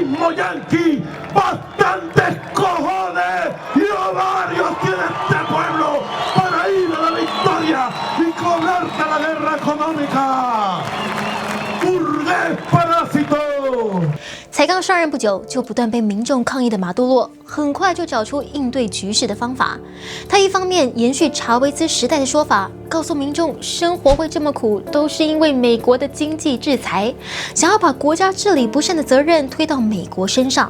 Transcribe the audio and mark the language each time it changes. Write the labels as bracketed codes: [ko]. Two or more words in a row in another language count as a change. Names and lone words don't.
[es] yanqui, bastantes cojones y ovarios tiene este pueblo para ir a la victoria y cobrarse la guerra económica. ¡Burgués parásito！ [zh] 才刚上任不久，就不断被民众抗议的马杜罗，很快就找出应对局势的方法。他一方面延续查韦兹时代的说法，告诉民众生活会这么苦，都是因为美国的经济制裁，想要把国家治理不善的责任推到美国身上。